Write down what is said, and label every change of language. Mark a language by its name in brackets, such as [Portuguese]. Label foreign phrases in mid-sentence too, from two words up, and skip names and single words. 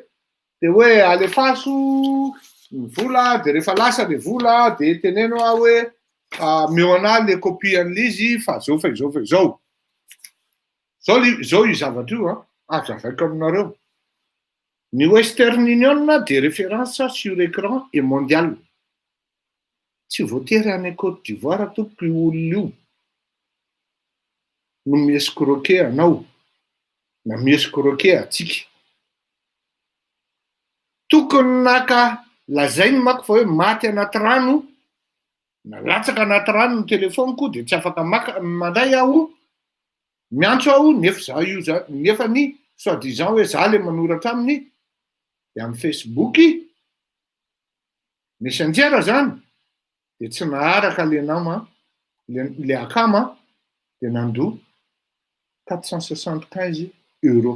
[Malagasy] De hoe alefaso ny vola, de rehefa lasa le vola, de teneno aho hoe meo ana le copie an'izy fa zao fa izao. Zao io zavatra io azavaiko aminareo. Ny Western Union de [French] référence sur écran et mondial. [Malagasy] Tsy voatery any Côte d'Ivoire tompoko io olona io no miescroquer anao na miescroquer atsika. Tokony naka lazainy manko fa hoe maty anaty rano, na latsaka anaty rano ny telefoniko de tsy afaka mandray aho, miantso aho nefa za io zany, nefa ny soi-disant hoe za le manoratra aminy de amin'ny Facebook, messenger zany, de tsy naharaka le nama, le akama de nandoa 475 €.